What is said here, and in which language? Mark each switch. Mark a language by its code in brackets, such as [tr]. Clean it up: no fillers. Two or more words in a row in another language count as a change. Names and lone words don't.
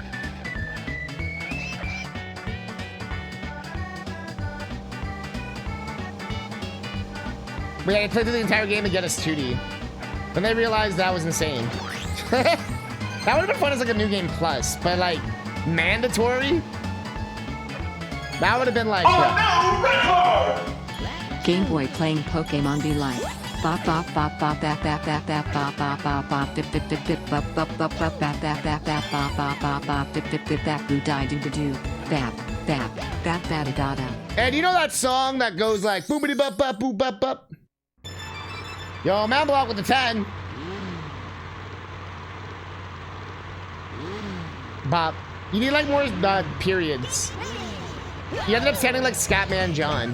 [en] We had to play through the entire game to get us 2D. Then they realized that was insane. That would have been fun as like a new game plus, but like mandatory? That would have been like... Game Boy playing Pokemon Be Like. Bop bop bop bop bap bap bap bap bop bop bop bop dip dip dip dip bop bop bop bop bap bap bap bap bop bop bop bop dip dip dip bap boo die do do do bap bap bap bap da da. And you know that song that goes like boopity bop bop boop bop bop? Yo, man block with the 10. Bop. You need like more periods. You ended up sounding like Scatman John.